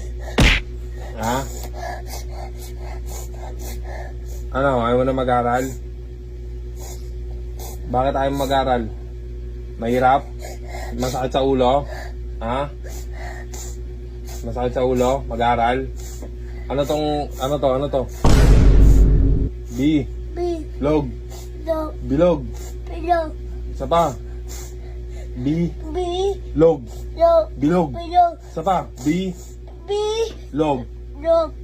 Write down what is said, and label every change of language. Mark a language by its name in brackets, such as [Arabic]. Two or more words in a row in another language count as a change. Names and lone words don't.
[Filipino] Ha? Ano? Ayaw mo na mag-aaral? Bakit ayaw mo mag-aaral? Mahirap? Masakit sa ulo? Ha? Masakit sa ulo? Mag-aaral? Ano to? B. Log. Bilog. Bilog. Bilog. Isa pa. B. Bilog. Log. Bilog. Bilog. Isa pa. B. Bilog. Log. Bilog.